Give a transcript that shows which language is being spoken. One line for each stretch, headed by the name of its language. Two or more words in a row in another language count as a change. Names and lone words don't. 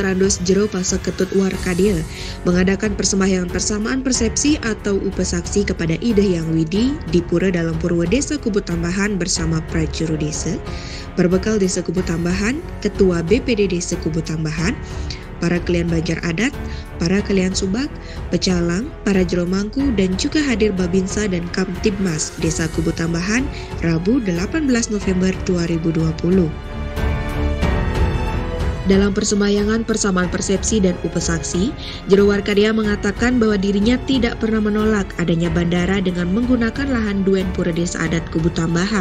Indonesian: Andos Jero Pasek Ketut Warkadia mengadakan persembahyaan persamaan persepsi atau upesaksi kepada Ida Yang Widi di Pura Dalam Purwa Desa Kubu Tambahan bersama Prajuru Desa, Perbekal Desa Kubu Tambahan, Ketua BPD Desa Kubu Tambahan, para klien Banjar Adat, para klien Subak, pecalang, para jero mangku, dan juga hadir Babinsa dan Kamtibmas Desa Kubu Tambahan Rabu 18 November 2020. Dalam persembahyangan persamaan persepsi dan upesaksi, Jero Warkadia mengatakan bahwa dirinya tidak pernah menolak adanya bandara dengan menggunakan lahan Duen Pura Desa Adat Kubu Tambahan.